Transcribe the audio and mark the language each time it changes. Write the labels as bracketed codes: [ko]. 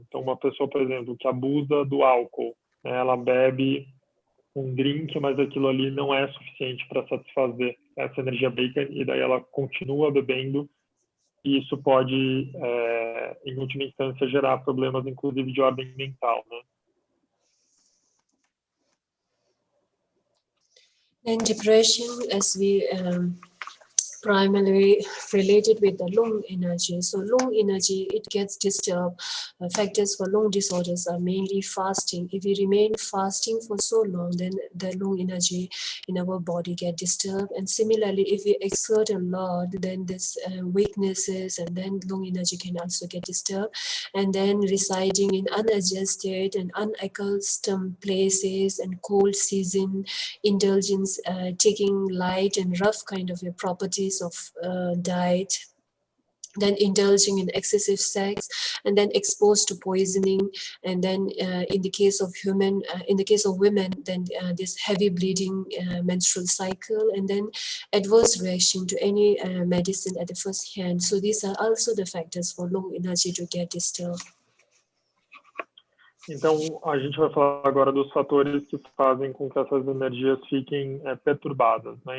[pt] Então, uma pessoa, por exemplo, que abusa do álcool, né, ela bebe um drink, mas aquilo ali não é suficiente para satisfazer essa energia bacon, e daí ela continua bebendo, e isso pode, em última instância, gerar problemas, inclusive, de ordem mental, né? [en] And depression, as we primarily related with the lung energy. So lung energy, it gets disturbed. Factors for lung disorders are mainly fasting. If we remain fasting for so long, then the lung energy in our body get disturbed. And similarly, if we exert a lot, then this weaknesses, and then lung energy can also get disturbed. And then residing in unadjusted and unaccustomed places and cold season, indulgence, taking light and rough kind of properties of diet, then indulging in excessive sex, and then exposed to poisoning, and then in the case of women, then this heavy bleeding menstrual cycle, and then adverse reaction to any medicine at the first hand. So these are also the factors for lung energy to get disturbed. [pt] Então, a gente vai falar agora dos fatores que fazem com que essas energias fiquem perturbadas, né?